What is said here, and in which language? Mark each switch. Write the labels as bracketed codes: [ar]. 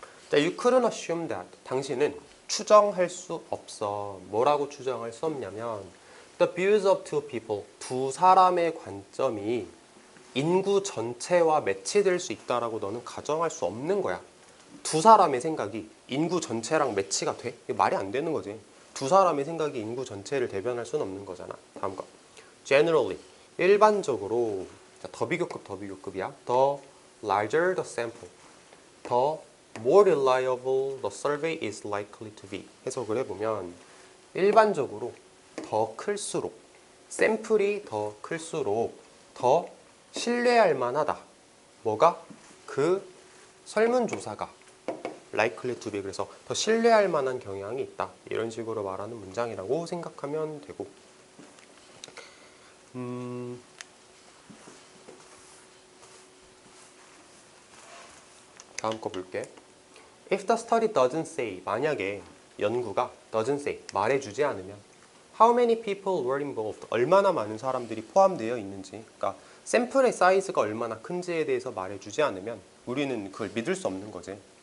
[en] 자, you couldn't assume that. [ko] 당신은 추정할 수 없어. 뭐라고 추정할 수 없냐면 [en] the views of two people. [ko] 2사람의 관점이 인구 전체와 매치될 수 있다라고 너는 가정할 수 없는 거야. 2사람의 생각이 인구 전체랑 매치가 돼? 이게 말이 안 되는 거지. 2사람의 생각이 인구 전체를 대변할 수는 없는 거잖아. 다음 거. generally. 일반적으로. 자, 더 비교급이야. [en] The larger the sample. 더 more reliable the survey is likely to be. [ko] 해석을 해보면 일반적으로 더 클수록, 샘플이 더 클수록 더 신뢰할 만하다. 뭐가? 그 설문조사가 [en] likely to be. [ko] 그래서 더 신뢰할 만한 경향이 있다. 이런 식으로 말하는 문장이라고 생각하면 되고, 다음 거 볼게. [en] If the study doesn't say, [ko] 만약에 연구가 [en] doesn't say, [ko] 말해주지 않으면 [en] how many people were involved, [ko] 얼마나 많은 사람들이 포함되어 있는지, 그러니까 샘플의 사이즈가 얼마나 큰지에 대해서 말해주지 않으면 우리는 그걸 믿을 수 없는 거지.